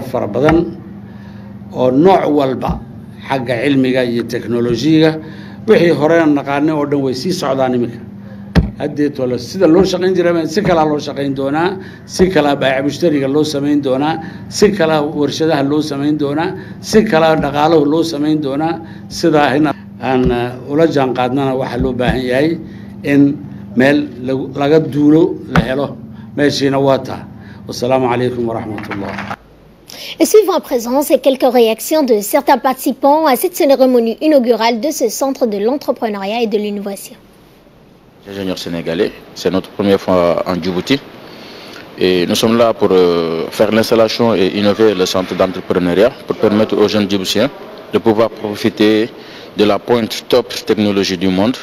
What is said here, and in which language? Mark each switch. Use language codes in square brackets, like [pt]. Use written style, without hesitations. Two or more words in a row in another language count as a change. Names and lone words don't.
[so] fara badan oo nooc walba xagga cilmiga iyo teknolojiyaga wixii horena naqaanay oo dhan way sii socdaan iminka haddeetole sida loo shaqayn jiray si kalaa loo shaqayn doonaa si kalaa baayic mushtariga loo samayn doonaa si kalaa warshadaha loo samayn doonaa si kalaa dhaqaalahu loo samayn doonaa sidaa aan ula jaan qaadnana waxaa loo baahan yahay in meel laga duulo la helo meeshiina waa taa [ar] السلام عليكم ورحمة الله. [fr] Et suivons à présent ces quelques réactions de certains participants à cette cérémonie inaugurale de ce centre de l'entrepreneuriat et de l'innovation. Ingénieur sénégalais, c'est notre première fois en Djibouti et nous sommes là pour faire l'installation et innover le centre d'entrepreneuriat pour permettre aux jeunes djiboutiens de pouvoir profiter de la pointe top technologie du monde.